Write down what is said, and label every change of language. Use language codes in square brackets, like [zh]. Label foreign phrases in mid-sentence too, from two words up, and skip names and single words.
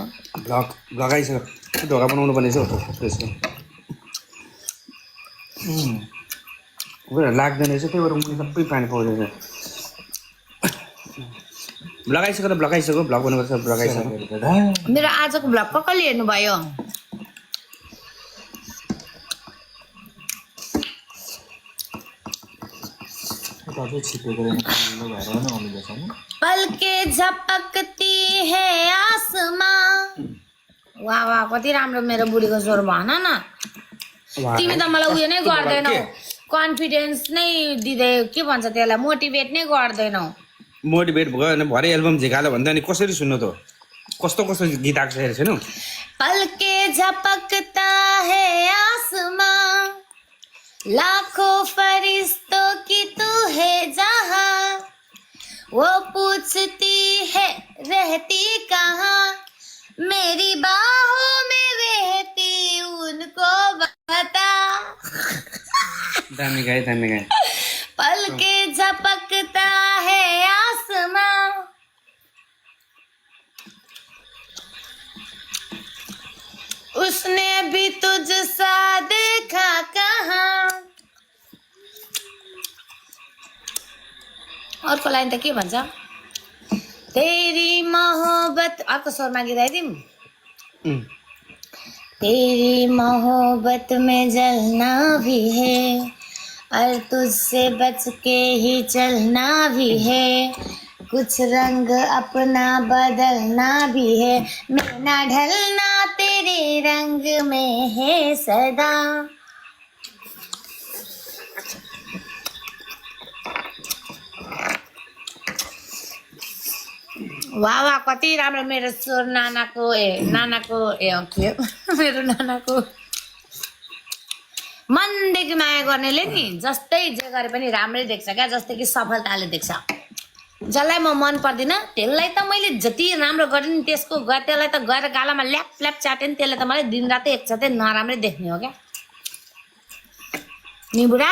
[ne] भ्लग लगाइसक्यो ढोका बनाउनु पर्ने छ त्यसको लाग्दैन रहेछ त्यही भएर मुनि सबै पानी पाउँदैछ लगाइसक्यो त लगाइसक्यो भ्लग बनाउनुपर्छ लगाइसक्यो मेरो आजको भ्लग कसले हेर्नुभयो [hi] पलके झपकती है आसमां [ne] वाह वाह कति राम्रो मेरो बुढीको स्वर भन न तिमी त मलाई उयो नै गर्दैनौ कन्फिडेन्स नै दिँदै के भन्छ त्यसलाई मोटिभेट नै गर्दैनौ मोटिभेट भयो भने भरे एल्बम झिकाल्यो भने त अनि कसरी सुन्नु त कस्तो कस्तो गीत आएको छ हेरेको छैनौ [hi] पलके झपकता है आसमां लाखों फरिश्तों की तू है जहां वो पूछती है रहती कहाँ मेरी बाहों में रहती उनको बता [ne] दामी गाए [hi] पलके झपकता है आसमां उस उसने भी तुझसा देखा कहाँ। [ne] अर्को लाइन त के भन्छ, [hi] तेरी मोहब्बत, [ne] अर्को स्वरमा गीत आइदिउँ। उम्, [hi] तेरी मोहब्बत में जलना भी है और तुझसे बच के ही चलना भी है, कुछ रंग अपना बदलना भी है, मेरा ढलना तेरे रंग में है सदा। वाह वाह, [ne] कति राम्रो मेरो स्वर नानाको नानाको के मेरो नानाको मनदेखि माया गर्नेले नि जस्तै जे गरे पनि राम्रै देख्छ क्या, जस्तै कि सफलताले देख्छ। जसलाई म मन पर्दिनँ त्यसलाई त मैले जति राम्रो गरेँ नि त्यसको त्यसलाई त गएर गालामा ल्याप ल्याप चाटेँ नि त्यसले त मलाई दिनरातै एकसाथै नराम्रै देख्ने हो क्या नि बुढा।